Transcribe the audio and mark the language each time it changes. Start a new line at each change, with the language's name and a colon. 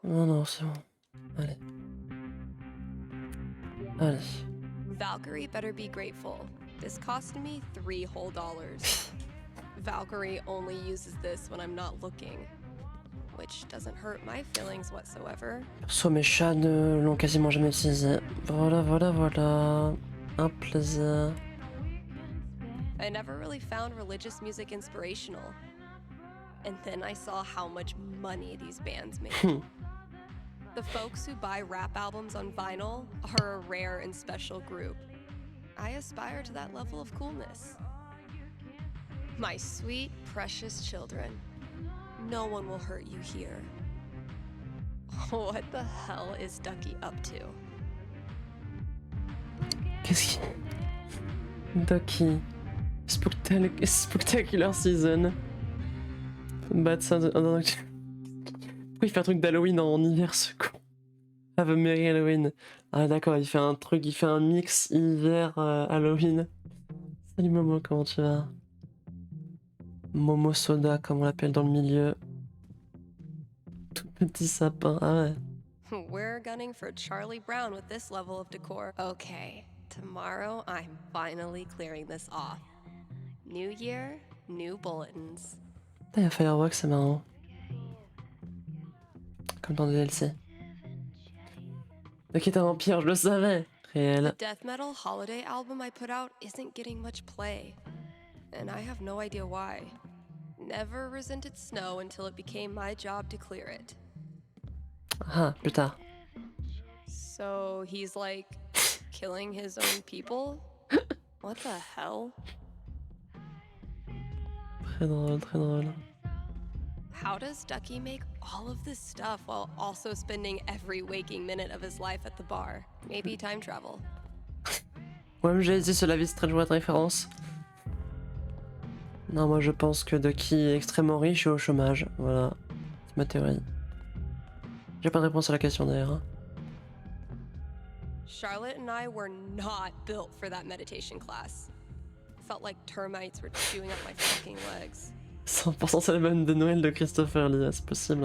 French: Non, non, c'est bon. Allez. Allez.
English: Valkyrie better be grateful. This cost me $3 whole. Valkyrie only uses this when I'm not looking. Which doesn't hurt my feelings whatsoever.
French: Perso, mes chats ne l'ont quasiment jamais utilisé. Voilà, voilà, voilà. Un plaisir.
English: I never really found religious music inspirational. And then I saw how much money these bands make. The folks who buy rap albums on vinyl are a rare and special group. I aspire to that level of coolness. My sweet, precious children. No one will hurt you here. What the hell is Ducky up to?
French: Qu'est-ce qui... Ducky. Spectacular Season. Bad Sound... Pourquoi il fait un truc d'Halloween en hiver, ce con?
English: Have a Merry Halloween.
French: Ah d'accord, il fait un mix hiver Halloween. Salut Momo, comment tu vas? Momo Soda, comme on l'appelle dans le milieu. Tout petit sapin, ah ouais.
English: We're gunning for Charlie Brown with this level of decor. Okay, tomorrow I'm finally clearing this off. New year, new bulletins.
French: Putain, il y a Fireworks, c'est marrant. Comme dans le DLC. Ok, t'es un vampire, je le savais. Réel.
English: The death metal holiday album I put out isn't getting much play. And I have no idea why. Never resented snow until it became my job to clear it.
French: Ah, plus tard.
English: So he's like killing his own people? What the hell?
French: Très drôle, très drôle.
English: How does Ducky make all of this stuff while also spending every waking minute of his life at the bar? Maybe time travel.
French: Ouais, j'ai dit sur la vie Strange World référence. Non, moi je pense que Ducky est extrêmement riche et au chômage. Voilà, c'est ma théorie. J'ai pas de réponse à la question d'ailleurs. Hein.
English: Charlotte and I were not built for that meditation class. Felt like termites were chewing up my fucking legs.
French: 100% c'est l'album de Noël de Christopher Lee, c'est possible.